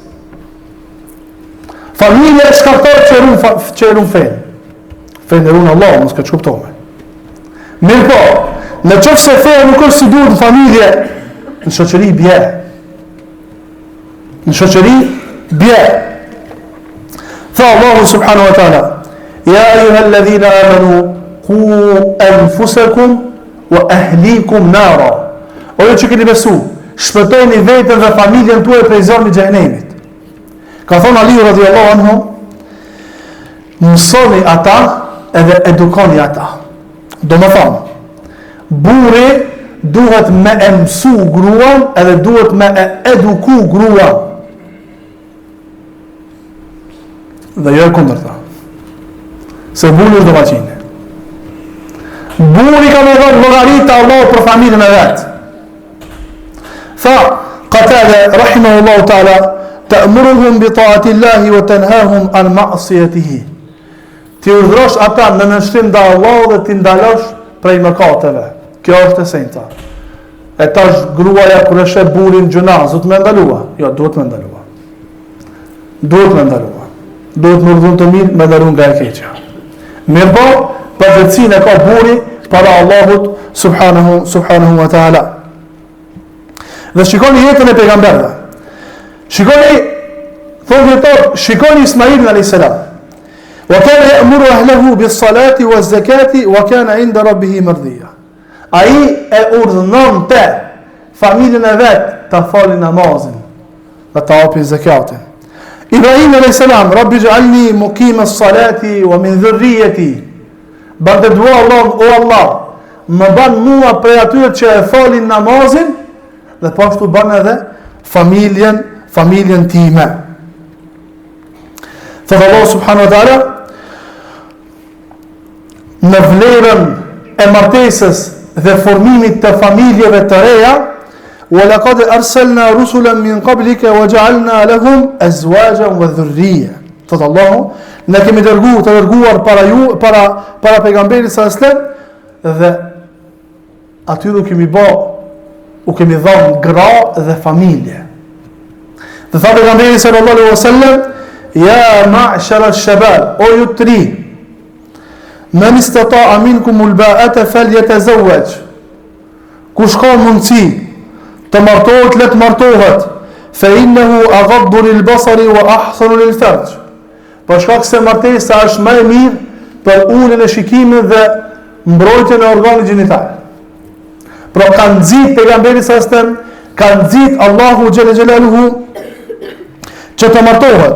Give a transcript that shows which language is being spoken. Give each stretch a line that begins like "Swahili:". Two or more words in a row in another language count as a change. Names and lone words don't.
Albanian: Familja e shkaktor që e ruan fenë. Fenë e ruan Allah, mos ka çuptome. Mirë po, në qoftë se feja nuk është si duhet në familje, në shoqëri bje. Në shoqëri bje. Tha Allahu
Arabic: سبحانه وتعالى، يا أيها الذين آمنوا قوا أنفسكم وأهليكم نارا.
Albanian: O ju që keni besu, shpëtojni vetën dhe familjen tuaj prej zjarrit të xhenemit. Ka thonë Aliu
Arabic: رضي الله عنه,
Albanian: mësoni ata edhe edukoni ata. Do më thonë, burri duhet me e mësu gruan edhe duhet me e eduku gruan. Dhe jo e kundërta. Se burri është domaçini. Burri ka me dhënë llogaritë Allah për familjen e vet.
Arabic: Tha Qatada رحمه الله تعالى، تأمرهم بطاعة الله وتنهاهم عن معصيته.
Albanian: Ti urdhrosh ata në nënshtim ndaj Allahut dhe ti ndalosh prej mëkateve. Kjo është esenca. E tash gruaja kur e sheh burrin gjuna, zot më ndalua. Jo, duhet më ndalua. Duhet më ndalua. Duhet më urdhon të mirë, më ndalun nga e keqja. Mirë, përveçsinë ka burri para Allahut
Arabic: سبحانه وتعالى.
Albanian: Dhe shikoni jetën e pejgamberëve. Shikoni Ismailin
Arabic: عليه السلام. وكان يأمر أهله بالصلاة والزكاة وكان عند ربه مرضيا.
Albanian: Ai e urdhënonte familjen e vet ta falin namazin dhe ta japin zakatin.
Arabic: Ibrahim عليه السلام، رب اجعلني مقيم الصلاة ومن ذريتي.
Albanian: Bante dua Allah, o Allah, më ban mua prej atyre që e falin namazin dhe pashtu ban edhe familjen time. Thëtë Allah
Arabic: سبحانه وتعالى,
Albanian: në vlerën e martesës dhe formimit të familjeve të reja,
Arabic: ولقد أرسلنا رسلا من قبلك وجعلنا لهم أزواجا وذرية.
Albanian: Thëtë Allahu, ne kemi dërguar para pejgamberit
Arabic: صلى الله عليه وسلم
Albanian: dhe atyre u kemi dhënë gra dhe familje. Dhe tha pejgamberi
Arabic: صلى الله عليه وسلم، يا معشر الشباب,
Albanian: o ju të ri,
Arabic: من استطاع منكم الباءة فليتزوج.
Albanian: Kush ka mundësi të martohet, le të martohet.
Arabic: فإنه أغض للبصر وأحصن للفرج.
Albanian: Për shkak se martesa është më e mirë për uljen e shikimit dhe mbrojtjen e organit gjinital. Pra kanë nxit pejgamberi sa stem, kanë nxit Allahu
Arabic: جل جلاله
Albanian: që të martohet.